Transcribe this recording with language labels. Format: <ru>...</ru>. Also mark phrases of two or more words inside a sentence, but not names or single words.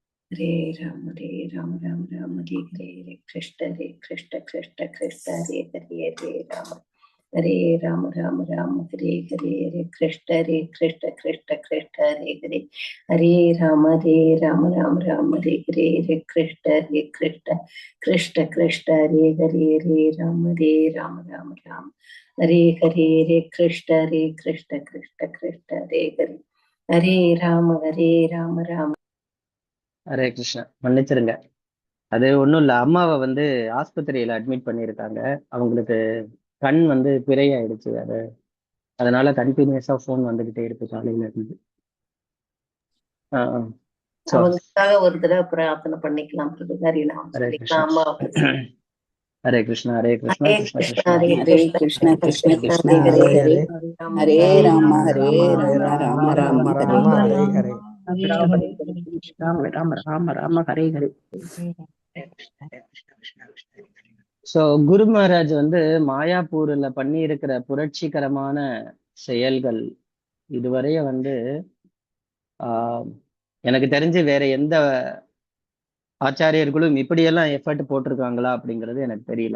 <sa>हरे राम राम राम हरे हरे कृष्ण कृष्ण कृष्ण कृष्ण हरे राम हरे राम हरे हरे कृष्ण कृष्ण कृष्ण कृष्ण हरे राम राम हरे हरे कृष्ण कृष्ण कृष्ण हरे राम राम हरे कृष्ण कृष्ण कृष्ण कृष्ण हरे राम राम हरे कृष्णा.</sa> <ta>மன்னிச்சிருங்க. அது ஒன்றும் இல்லை, அம்மாவை வந்து ஆஸ்பத்திரியில் அட்மிட் பண்ணியிருக்காங்க. அவங்களுக்கு கண் வந்து பிறையாயிடுச்சு. அதனால கண்டினியூஸாக ஃபோன் வந்துக்கிட்டே இருக்கு காலையில இருந்து. ஸோ அவங்களுக்காக ஒரு தடவை பிரார்த்தனை பண்ணிக்கலாம். ஹரிநாமம் ஹரே சொல்லிக்கலாம். கிருஷ்ணா. அம்மாவுக்கு</ta> <sa>हरे कृष्णा, हरे कृष्णा, ஹரே கிருஷ்ண கிருஷ்ணா கிருஷ்ணா, ஹரே हरे कृष्ण கிருஷ்ணா कृष्ण कृष्ण ஹரே हरे ஹரே हरे ராம हरे राम ராம हरे राम राम राम हरे ராம हरे ராம ஹரே. हरे राम राम राम राम राम हरे हरे.</sa> <ta>ஸோ குரு மகாராஜ் வந்து மாயாப்பூர்ல பண்ணி இருக்கிற புரட்சிகரமான செயல்கள் இதுவரைய வந்து ஆஹ், எனக்கு தெரிஞ்சு வேற எந்த ஆச்சாரியர்களும் இப்படியெல்லாம் எஃபர்ட் போட்டிருக்காங்களா அப்படிங்கிறது எனக்கு தெரியல.</ta>